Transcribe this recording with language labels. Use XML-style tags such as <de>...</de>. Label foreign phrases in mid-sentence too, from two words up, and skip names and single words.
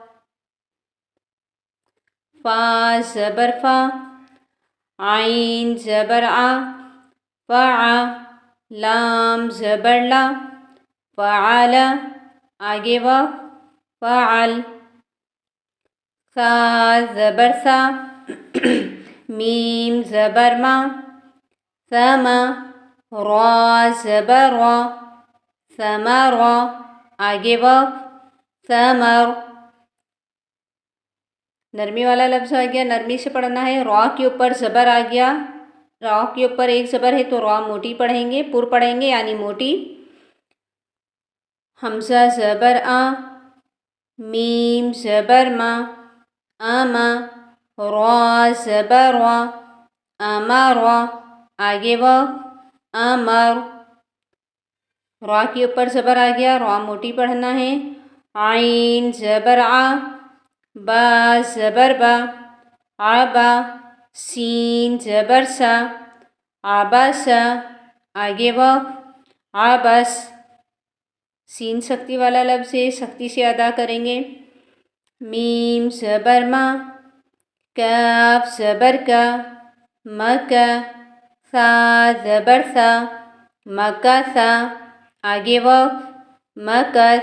<ur>فا زبر فا، عین زبر آ، فعا، لام زبر لا، فعل، آگے واو، فعل۔ سا زبر سا، میم زبر ما، سما، را زبر را، ثمر، آگے واو، ثمر۔ نرمی والا لفظ آ گیا، نرمی سے پڑھنا ہے۔ را کے اوپر زبر آ گیا، را کے اوپر ایک زبر ہے تو را موٹی پڑھیں گے، پر پڑھیں گے یعنی موٹی۔ حمزہ زبر آ، میم زبر ما، آما، را زبر را، امر، آگے واو، امر۔ را کے اوپر زبر آ گیا، را موٹی پڑھنا ہے۔ عین زبر آ، با زبر با، عبا، سین زبر سا، عبسا، آگے واو، عبس۔ سین سختی والا لفظ ہے، سختی سے ادا کریں گے۔ میم زبر ما، کاف زبر کا، مکا، سا زبر سا، مکسا، آگے واو، مکس۔</ur>